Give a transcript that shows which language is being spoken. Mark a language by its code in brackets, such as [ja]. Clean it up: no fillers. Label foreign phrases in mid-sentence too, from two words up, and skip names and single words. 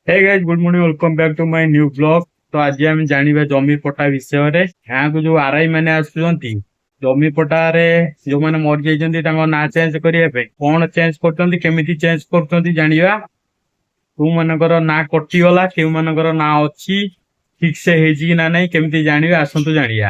[en] Hey guys, good morning. Welcome back to my new vlog. [hi] तो आज [or] ଆମେ ଜାଣିବା ଜମି ପଟା ବିଷୟରେ। ଗାଁକୁ ଯୋଉ ଆରଆଇ ମାନେ ଆସୁଛନ୍ତି ଜମି ପଟାରେ ଯୋଉମାନେ ମରିଯାଇଛନ୍ତି ତାଙ୍କ ନାଁ ଚେଞ୍ଜ କରିବା ପାଇଁ କଣ ଚେଞ୍ଜ କରୁଛନ୍ତି, କେମିତି ଚେଞ୍ଜ କରୁଛନ୍ତି ଜାଣିବା। କୋଉମାନଙ୍କର ନାଁ କଟିଗଲା, କେଉଁମାନଙ୍କର ନାଁ ଅଛି, ଠିକ ସେ ହେଇଛି କି ନା ନାହିଁ କେମିତି ଜାଣିବା, ଆସନ୍ତୁ ଜାଣିବା।